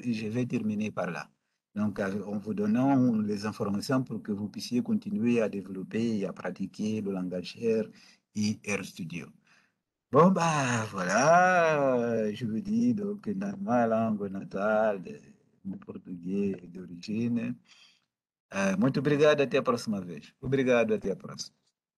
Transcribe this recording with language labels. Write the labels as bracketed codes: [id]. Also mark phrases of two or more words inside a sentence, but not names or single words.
[fr] Et je vais terminer par là. Donc, en vous donnant les informations pour que vous puissiez continuer à développer et à pratiquer le langage R et RStudio. Bon, bah voilà, je vous dis donc dans ma langue natale, [pt] no português d'origine. Muito obrigado, até a próxima vez. Obrigado, até a próxima.